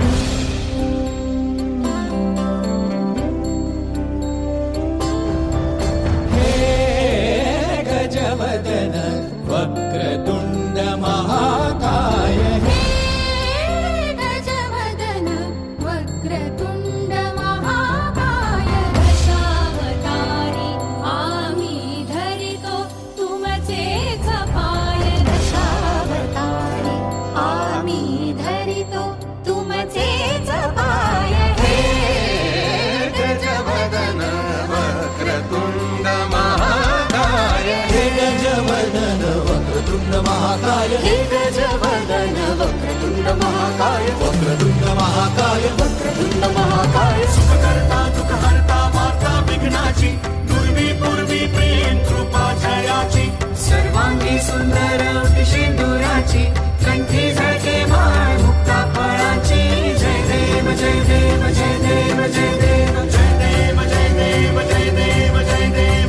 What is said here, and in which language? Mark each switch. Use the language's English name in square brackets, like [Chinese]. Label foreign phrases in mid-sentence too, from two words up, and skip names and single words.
[Marathi] हे गजवदन वक्रतुंड महाकाय हे गजवदन वक्रतुंड महाकाय दशावतारी आम्ही धरितो तुमचेच पाय दशावतारी आम्ही धरितो तुमचेच पाय हे गजवदन वक्रतुंड महाकाय हे गजवदन वक्रतुंड महाकाय हे गजवदन वक्रतुंड महाकाय [Sanskrit] वक्रतुंड महाकाय वक्रतुंड महाकाय [Marathi] सुखकर्ता दुःखहर्ता माता विघ्नाची दुर्वी पूर्वी प्रेम कृपा जयाची सर्वांगी सुंदर सिंदुराची कंठी झळके माळ मुक्ता फळाची जय देव जय देव जय देव जय देव जय देव जय देव जय देव जय देव